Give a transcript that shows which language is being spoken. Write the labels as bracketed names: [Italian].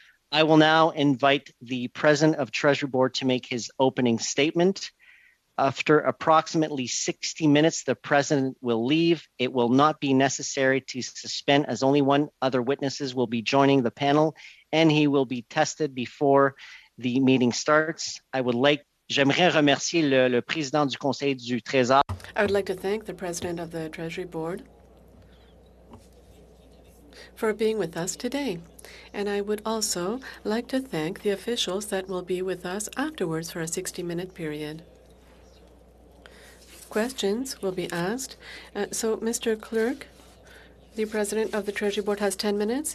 [English] I will now invite the President of Treasury Board to make his opening statement. After approximately 60 minutes, the President will leave. It will not be necessary to suspend as only one other witnesses will be joining the panel and he will be tested before the meeting starts. [French] J'aimerais remercier le Président du Conseil du Trésor. [English] I would like to thank the President of the Treasury Board for being with us today. And I would also like to thank the officials that will be with us afterwards for a 60-minute period. Questions will be asked. So, Mr. Clerk, the President of the Treasury Board has 10 minutes.